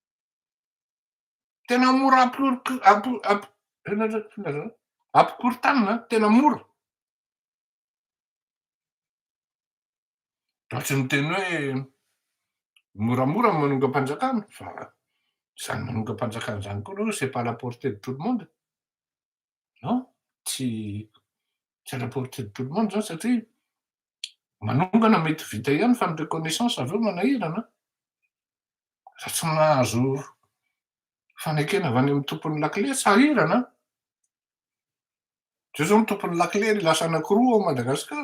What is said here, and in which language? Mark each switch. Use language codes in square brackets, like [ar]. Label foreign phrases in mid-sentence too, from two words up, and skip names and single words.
[mg] Tena mora ampikorontanina, tena mora. Ohatry ny teny hoe moramora manonga-panjakana fa zany manonga-panjakana zany koa aloha [fr] c'est pas à la portée de tout le monde. [mg] Non, tsy [fr] à la portée de tout le monde [mg] zany satria manongana mety vita ihany fa ny reconnaissance avy eo manahirana. Raha tsy nahazo fanekena avy any amin'ny tompon'ny lakile sahirana. Zao zao ny tompon'ny lakile lasa anankiroa ao Madagasikara.